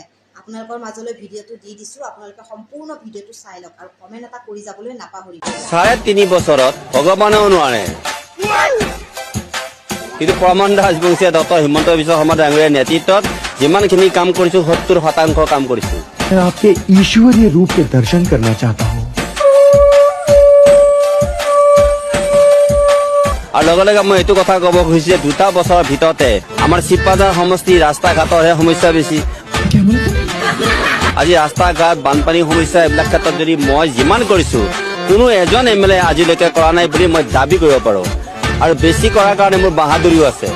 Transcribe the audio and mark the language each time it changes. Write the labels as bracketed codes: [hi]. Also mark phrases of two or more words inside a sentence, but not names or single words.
[as] আপোনালোকৰ মাজলৈ ভিডিঅ'টো দি দিছোঁ, আপোনালোকে সম্পূৰ্ণ ভিডিঅ'টো চাই লওক আৰু কমেণ্ট এটা কৰি যাবলৈ নাপাহৰিব। 3.5 বছৰত ভগৱানেও নোৱাৰে, কিন্তু পৰমানন্দ ৰাজবংশীয়ে ডক্টৰ হিমন্ত বিশ্ব শৰ্মা ডাঙৰীয়াৰ নেতৃত্বত যিমানখিনি কাম কৰিছোঁ 70% কাম কৰিছোঁ। [hi] मैं आपके ईश्वरीय रूप के दर्शन करना चाहता हूँ। [as] আৰু লগে লগে মই এইটো কথা ক'ব খুজিছোঁ যে 2 বছৰৰ ভিতৰতে আমাৰ শিৱবাজাৰ সমষ্টিৰ ৰাস্তা ঘাটৰহে সমস্যা বেছি। আজি ৰাস্তা ঘাট বানপানীৰ সমস্যা এইবিলাক ক্ষেত্ৰত যদি মই যিমান কৰিছোঁ কোনো এজন MLA আজিলৈকে কৰা নাই বুলি মই দাবী কৰিব পাৰোঁ, আৰু বেছি কৰাৰ কাৰণে মোৰ বাহাদুৰিও আছে।